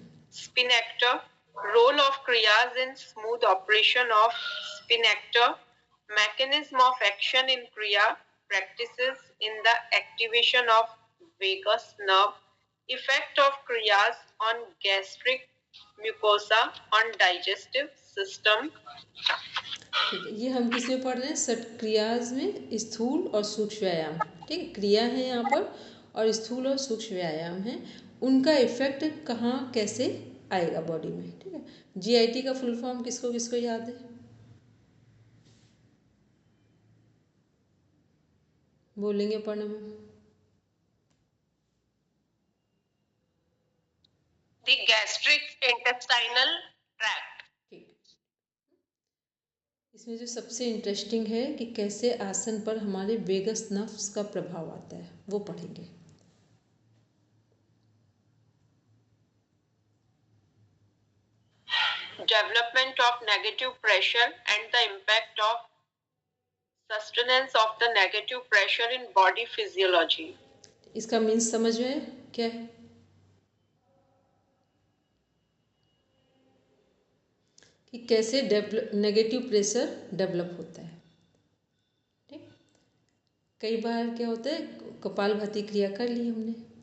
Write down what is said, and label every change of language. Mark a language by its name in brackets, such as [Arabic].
[English] sphincter, role of kriyas in smooth operation of sphincter, mechanism of action in kriya practices in the activation of vagus nerve, effect of kriyas on gastric mucosa, on digestive system. [Hindi] ये हम किस में पढ़ रहे हैं? षट क्रियाज में स्थूल और सूक्ष्म व्यायाम। ठीक है, क्रिया है यहाँ पर और स्थूल और सूक्ष्म व्यायाम है, उनका इफेक्ट कहाँ कैसे आएगा बॉडी में। ठीक है, GIT का फुल फॉर्म किसको किसको याद है? बोलेंगे पढ़ने में? [English] The gastric intestinal tract. [Hindi] ठीक, इसमें जो सबसे इंटरेस्टिंग है कि कैसे आसन पर हमारे वेगस नर्व्स का प्रभाव आता है, वो पढ़ेंगे। [English] Development of negative pressure and the impact of sustenance of the negative pressure in body physiology. [Hindi] इसका मीन्स समझ में क्या है? कि कैसे नेगेटिव प्रेशर डेवलप होता है। ठीक, कई बार क्या होता है, कपालभाति क्रिया कर ली हमने।